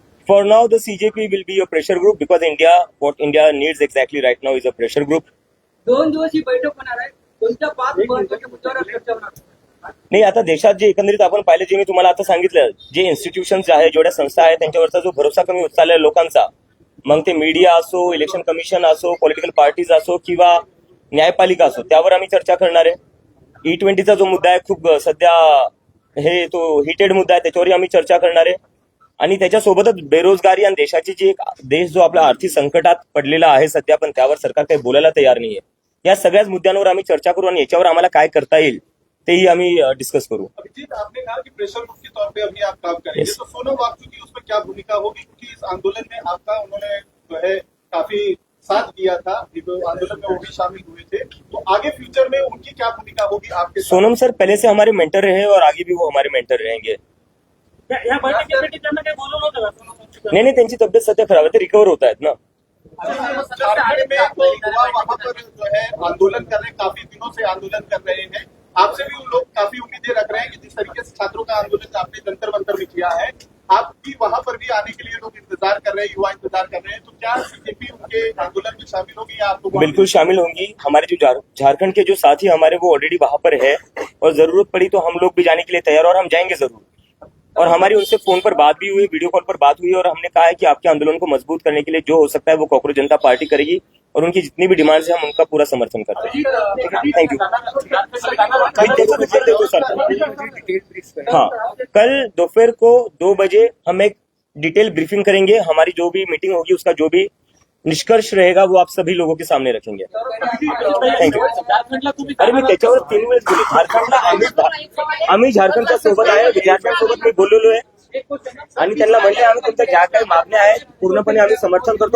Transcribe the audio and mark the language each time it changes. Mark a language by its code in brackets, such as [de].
[en] For now, the CJP will be a pressure group because what India needs exactly right now is a pressure group. [mr] 2 दिवस ही बैठक होणार आहे. कोणत्या 5 महत्त्वाच्या मुद्द्यावर चर्चा होणार? नाही, आता देशात जे एकंदरीत आपण पाहिलं, जे मी तुम्हाला आता सांगितलं, जे इन्स्टिट्यूशन्स आहे, जेवढ्या संस्था आहेत, त्यांच्यावरचा जो भरोसा कमी होत चाललाय लोकांचा, मग ते मीडिया असो, इलेक्शन कमिशन असो, पॉलिटिकल पार्टीज असो किंवा न्यायपालिका असो, त्यावर आम्ही चर्चा करणार आहे. E20चा जो मुद्दा आहे, खूप सध्या तो हिटेड मुद्दा आहे, त्याच्यावरही आम्ही चर्चा करणार आहे. आणि त्याच्यासोबतच बेरोजगारी आणि देशाची जी एक देश जो आपला आर्थिक संकटात पडलेला आहे सध्या, पण त्यावर सरकार काही बोलायला तयार नाहीये. या सगळ्याच मुद्द्यांवर आम्ही चर्चा करू आणि याच्यावर आम्हाला काय करता येईल तेही आम्ही डिस्कस करू. [hi] अभिजीत, आपने कहा कि प्रेशर ग्रुप के तौर पे अभी आप काम करेंगे, तो सोनम वांगचुक की उसमें क्या भूमिका होगी? क्योंकि इस आंदोलन में आपका उन्होंने जो है काफी साथ दिया था, आंदोलन में वो भी शामिल हुए थे, तो आगे फ्यूचर में उनकी क्या भूमिका होगी आपके? सोनम सर पहले से हमारे मेंटर रहे और आगे भी वो हमारे मेंटर रहेंगे. [mr] या बैठकीसाठी त्यांना काही बोलवलं होतं का? नाही, त्यांची तब्येत सध्या खराब आहे, ते रिकवर होत आहेत ना. [hi] झारखंड में तो युवा वहां पर जो है आंदोलन कर रहे हैं, काफी दिनों से आंदोलन कर रहे हैं. आपसे भी लोग काफी उम्मीदें रख रहे हैं कि जिस तरीके से छात्रों का आंदोलन आपने जंतर मंतर में किया है, आप भी वहां पर भी आने के लिए लोग इंतजार कर रहे हैं, युवा इंतजार कर रहे हैं, तो क्या सीजेपी उनके आंदोलन में शामिल होगी या आपको? बिल्कुल शामिल होंगी. हमारे जो झारखंड के जो साथी हमारे वो ऑलरेडी वहां पर है और जरूरत पड़ी तो हम लोग भी जाने के लिए तैयार, और हम जाएंगे जरूर. और हमारी उनसे फोन पर बात भी हुई, वीडियो कॉल पर बात हुई, और हमने कहा है कि आपके आंदोलन को मजबूत करने के लिए जो हो सकता है वो कॉकरोच जनता पार्टी करेगी, और उनकी जितनी भी डिमांड्स है हम उनका पूरा समर्थन करते हैं. Thank you. हाँ, कल दोपहर को 2 बजे हम एक डिटेल ब्रीफिंग करेंगे. हमारी जो भी मीटिंग होगी उसका जो भी निष्कर्ष रहेगा वो आप सभी लोगों के सामने रखेंगे. [en] Thank you. [mr] अरे मी त्याच्यावर 3 वेळेस बोलले. झारखंडला आम्ही झारखंडच्या सोबत आहे, विद्यार्थ्यांसोबत मी बोललेलो आहे आणि त्यांना म्हणले आम्ही तुमच्या ज्या काही मागण्या आहेत पूर्णपणे आम्ही समर्थन करतो.